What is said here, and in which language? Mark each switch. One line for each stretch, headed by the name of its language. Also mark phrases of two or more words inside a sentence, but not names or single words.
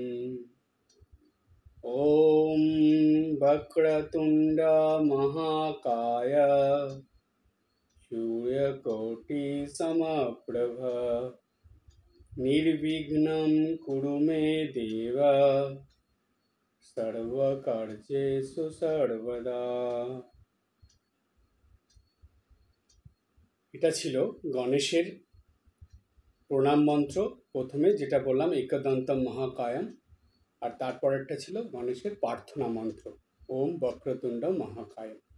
Sanskrit: ॐ वक्रतुण्ड महाकाय सूर्यकोटिसमप्रभ निर्विघ्नं कुरु मे देव सर्वकार्येषु सर्वदा।
Bangla: এটা ছিল গণেশের প্রণাম মন্ত্র। প্রথমে যেটা বললাম
Sanskrit: একদন্তম মহাকায়ম,
Bangla: আর তারপরেরটা ছিল গণেশের প্রার্থনা মন্ত্র
Sanskrit: ওম বক্রতুণ্ড মহাকায়।